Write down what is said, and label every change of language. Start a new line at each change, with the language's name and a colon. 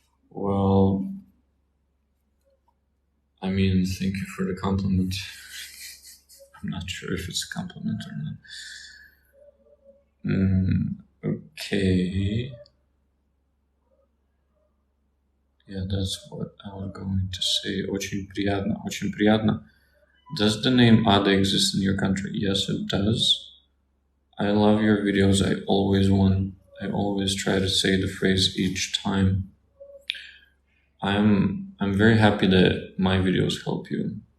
English: Well, I mean, thank you for the compliment. I'm not sure if it's a compliment or not. Okay. Yeah, that's what I was going to say.
Russian: Очень приятно, очень приятно.
English: Does the name Ada exist in your country? Yes, it does. I love your videos. I always try to say the phrase each time. I'm very happy that my videos help you.